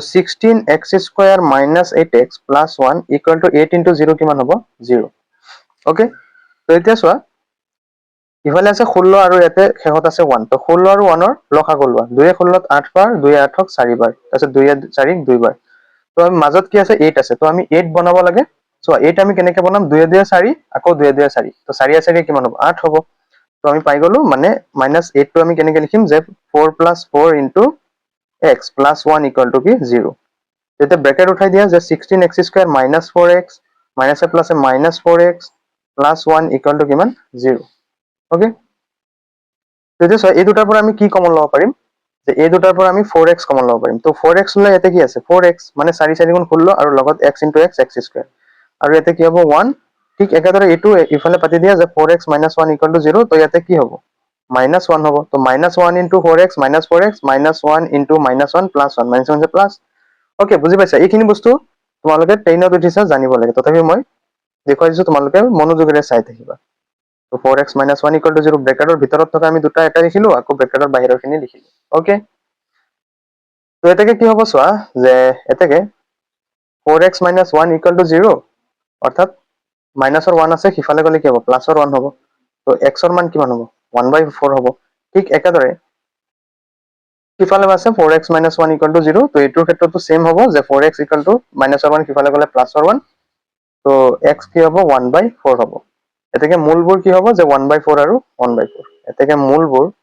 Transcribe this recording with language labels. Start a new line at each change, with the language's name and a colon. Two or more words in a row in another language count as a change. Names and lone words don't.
Assamese: 16x² - 8x + 1
English: equal to
Assamese: 8 * 0 কিমান হ'ব 0 ওকে তো এতিয়া চোৱা ইফালে আছে 16 আৰু ইয়াতে শেষত আছে 1 তো 16 আৰু 1 ৰ লসাগু লোৱা 2 এ 16ত 8 বাৰ 2 এ 8ক 4 বাৰ তাৰপিছত 2 এ 4ক 2 বাৰ তো আমি মাজত কি আছে 8 আছে তো আমি 8 বনাব লাগে চোৱা 8 আমি কেনেকে বনাম 2 এ 2 এ 4 আকৌ 2 এ 2 এ 4 তো 4 এ 4 কিমান হ'ব 8 হ'ব তো আমি পাই গলো মানে -8 টো আমি কেনেকে লিখিম যে 4 + 4 *
English: x plus 1 equal to
Assamese: কি 0 তেতিয়া ব্ৰেকেট উঠাই দিয়া যে
English: 16x square minus 4x minus a plus a minus 4x plus 1 equal to
Assamese: কিমান 0 ওকে তেতিয়া এই দুটাৰ পৰা আমি কি কমন ল'ব পাৰিম যে এই দুটাৰ পৰা আমি 4x কমন ল'ব পাৰিম তো 4x লৈ ইয়াতে কি আছে 4x মানে 4 4 গুণ 16 আৰু লগত
English: x into x x square
Assamese: আৰু ইয়াতে কি হ'ব 1 ঠিক একেদৰে এইটো ইফালে পাতি দিয়া যে
English: 4x minus 1 equal to 0
Assamese: তো ইয়াতে কি হ'ব minus 1 হ'ব তো
English: minus 1 into 4x minus 4x minus 1 into minus 1 plus 1 minus 1 plus
Assamese: ওকে বুজি পাইছা এইখিনি বস্তু তোমালোকে 10ত উঠিছা জানিব লাগে তথাপি মই দেখুৱাই দিছো তোমালোকে মনোযোগেৰে চাই থাকিবা তো
English: 4x minus 1 equal to 0
Assamese: ব্ৰেকেটৰ ভিতৰত থকা আমি দুটা এটা লিখিলো আকৌ ব্ৰেকেটৰ বাহিৰৰখিনি লিখিলো ওকে তো এটাকে কি হ'ব চোৱা যে এটাকে
English: 4x minus 1 equal to 0
Assamese: অৰ্থাৎ মাইনাসৰ 1 আছে সিফালে গলে কি হ'ব প্লাসৰ 1 হ'ব তো x ৰ মান কিমান হ'ব 1/4 হ'ব ঠিক একেদৰে সিফালে আছে
English: 4x minus 1 equal to 0
Assamese: তো এইটোৰ ক্ষেত্ৰতো সেম হ'ব যে
English: 4x equal to
Assamese: minusৰ 1 সিফালে গলে প্লাসৰ 1 তো x কি হ'ব 1/4 হ'ব এটাকে মূলবোৰ কি হ'ব যে 1/4 আৰু 1/4 এটাকে মূলবোৰ